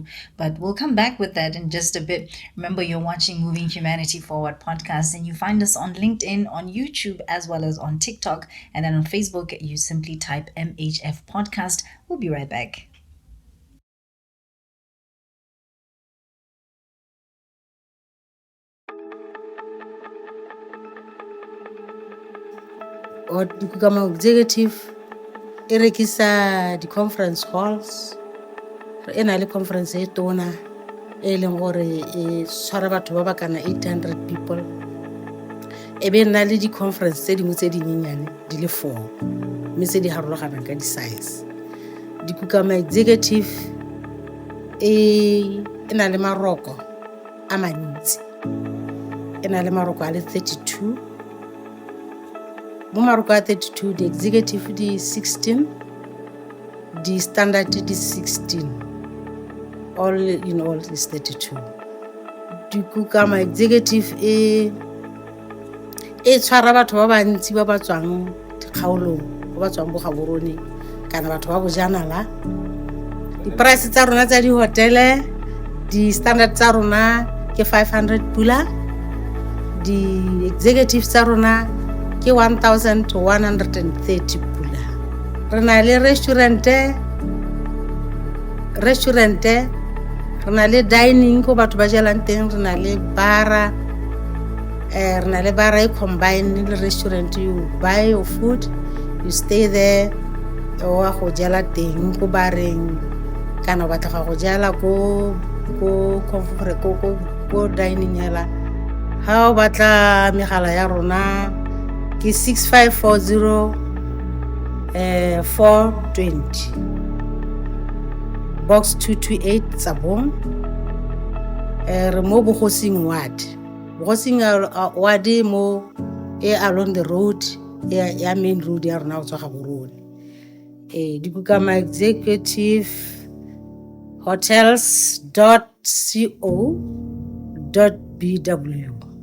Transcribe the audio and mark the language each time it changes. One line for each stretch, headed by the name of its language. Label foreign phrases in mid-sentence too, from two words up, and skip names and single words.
English: But we'll come back with that in just a bit. Remember, you're watching Moving Humanity Forward podcast, and you find us on LinkedIn, on YouTube, as well as on TikTok, and then on Facebook, you simply type MHF podcast. We'll be right back.
Tswana: Kama executive e rekisa di
English: conference halls
Tswana: e na le conference e tona e leng gore e tshwara batho ba ba kana
English: 800 people
Tswana: e be na le di conference tse dingwe tse dinyenyane di le 4 mme tse di harologana ka di size di kama executive e na le maroko a mantsi e na le maroko a le 32 mo maroko a 32 di executive di 16 di standard di 16
English: all in all is 32
Tswana: di kama executive e tshwara batho ba bantsi ba ba tswang dikgaolong ba tswang bo gaborone kana batho ba bojanala di price tsa rona tsa di hotele di standard tsa rona ke 500 pula di executive tsa rona ke 1130 pula re na le restaurant re na le dining ko batho ba jelang teng re na le bara re na le bara e combine le restaurant.
English: You buy your food, you stay there
Tswana: o a go jela teng ko bareng kana ba tla go jela ko dining hela ha o batla megala ya rona ke 6540 420 box 228 Tsabong re mo bogosing ward mo
English: along the road
Tswana: ya
English: main road
Tswana: ya rona o tswa gaborone di kama executive hotels.co.bw.